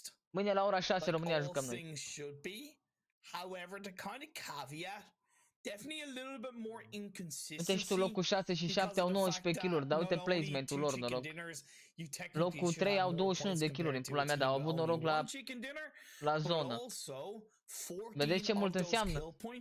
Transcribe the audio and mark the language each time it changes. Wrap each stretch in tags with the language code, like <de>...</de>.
<ro>Mâine la ora 6 România jucăm noi.</ro> <en>However, the kind of caveat, definitely a little bit more inconsistency.</en> <ro>Uite și tu, locul 6 și 7 au 19 kill-uri, dar uite placement-ul lor, noroc. Locul 3 au 21 de kill-uri în pula mea, dar au avut noroc la zonă. Vedeți ce mult înseamnă?</ro>